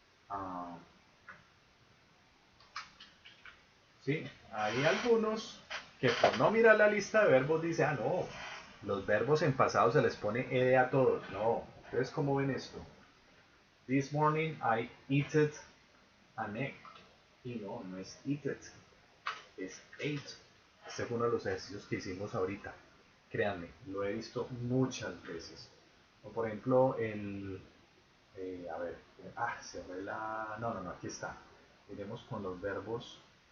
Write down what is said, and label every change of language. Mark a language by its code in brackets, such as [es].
[es] Uh, sí, hay algunos que por no mirar la lista de verbos dice, ah no, los verbos en pasado se les pone ed a todos. No, entonces ¿cómo ven esto? [en] This morning I eated an egg. [es] Y no, no es eated, es ate. Este fue uno de los ejercicios que hicimos ahorita. Créanme, lo he visto muchas veces. O por ejemplo, a ver, cerré la... No, no, no, aquí está. Iremos con los verbos.